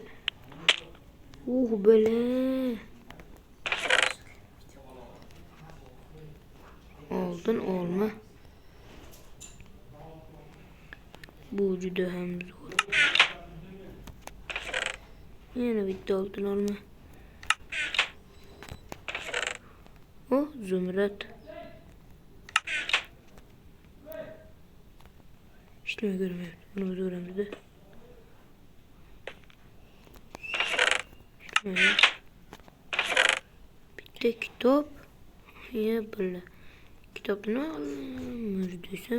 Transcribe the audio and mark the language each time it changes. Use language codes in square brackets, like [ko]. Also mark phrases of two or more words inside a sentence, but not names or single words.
[uz] Bela. Oltin olma. Bu juda ham zo'r. Yana bitta oltin olma. Oh, zumrad. [tr] İşte görmüyorum. Bunu öğrenmedi. İşte bitti kitap. Ya böyle. Kitapını almış desem.